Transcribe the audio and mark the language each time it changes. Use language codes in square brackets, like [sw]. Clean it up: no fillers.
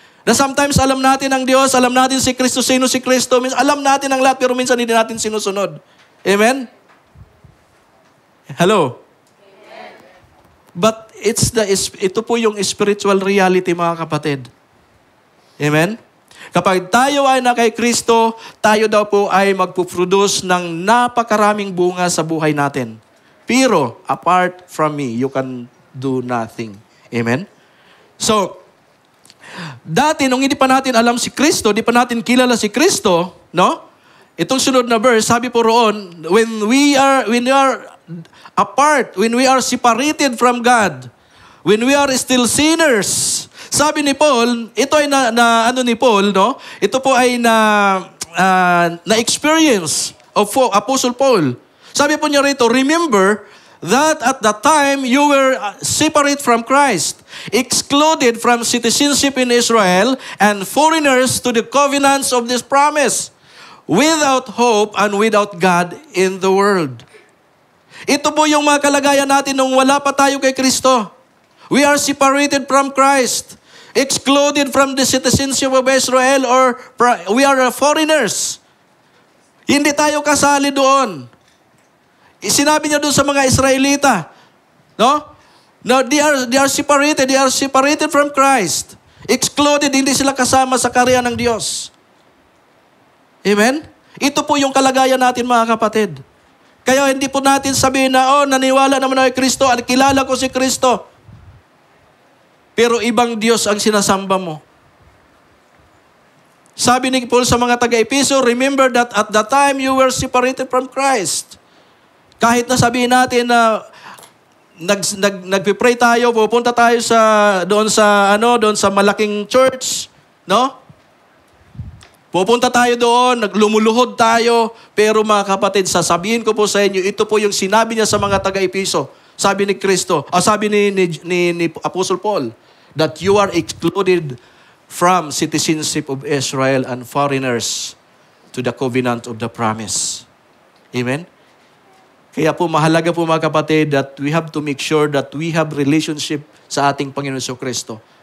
[tl] Na sometimes alam natin ang Diyos, alam natin si Kristo, sino si Kristo, alam natin ang lahat, pero minsan hindi natin sinusunod. Amen? Hello? Amen. But ito po yung [en] spiritual reality, [tl] mga kapatid. Amen? Kapag tayo ay na kay Kristo, tayo daw po ay magpuproduce ng napakaraming bunga sa buhay natin. Pero, [en] apart from me, you can do nothing. [tl] Amen? So, dati, nung hindi pa natin alam si Kristo, di pa natin kilala si Kristo, no? Itong sunod na verse, sabi po roon, [en] when we are apart, when we are separated from God, when we are still sinners, [tl] sabi ni Paul, ito ay ni Paul, no? Ito po ay na-experience of Apostle Paul. [en] Sabi po niya rito, remember that at the time you were separate from Christ, excluded from citizenship in Israel, and foreigners to the covenants of this promise, without hope and without God in the world. [tl] Ito po yung mga kalagayan natin nung wala pa tayo kay Kristo. [en] We are separated from Christ, excluded from the citizenship of Israel, or we are foreigners. [tl] Hindi tayo kasali doon. Sinabi niya doon sa mga Israelita, no? [en] No, they are separated from Christ. Excluded, [tl] hindi sila kasama sa karya ng Diyos. Amen? Ito po yung kalagayan natin, mga kapatid. Kaya hindi po natin sabihin na, naniwala naman ako kay Kristo, kilala ko si Kristo. Pero ibang Diyos ang sinasamba mo. Sabi ni Paul sa mga taga-Epeso, [en] remember that at the time you were separated from Christ. [tl] Kahit na sabihin natin na nagpipray tayo, pupunta tayo doon sa malaking church, no? Pupunta tayo doon, lumuluhod tayo, pero mga kapatid, sasabihin ko po sa inyo, ito po yung sinabi niya sa mga taga-Epeso. Sabi ni Kristo, sabi ni Apostle Paul, [en] that you are excluded from citizenship of Israel and foreigners to the covenant of the promise. Amen? [tl] Kaya po mahalaga po mga kapatid [en] that we have to make sure that we have relationship [tl] sa ating Panginoon Kristo.